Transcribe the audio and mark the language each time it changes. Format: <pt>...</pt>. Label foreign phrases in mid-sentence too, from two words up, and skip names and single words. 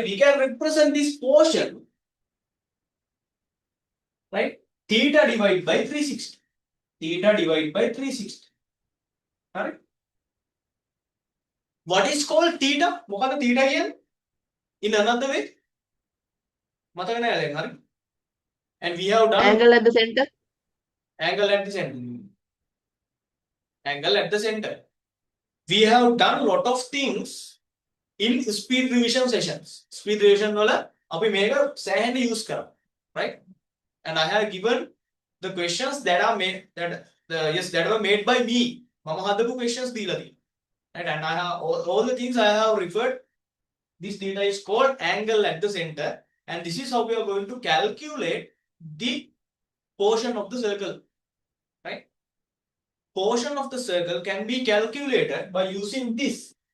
<en>We can represent this portion, right? Theta divided by 360. Theta divided by 360. Correct? What is called theta? What is theta again? In another way?</en> <si>මතක නෑ දැන් හරි.</si> <en>And we have done Angle at the center. angle at the center. Angle at the center. We have done lot of things in speed revision sessions. Speed revision</en> <si>වල අපි මේක සෑහෙන use කරා.</si> <en>Right? And I have given the questions that are made that were made by me.</en> <si>මම හදපු questions දීලා තියෙනවා.</si> <en>Right? And I have all the things I have referred. This theta is called angle at the center, and this is how we are going to calculate the portion of the circle. Right? Portion of the circle can be calculated by using this.</en>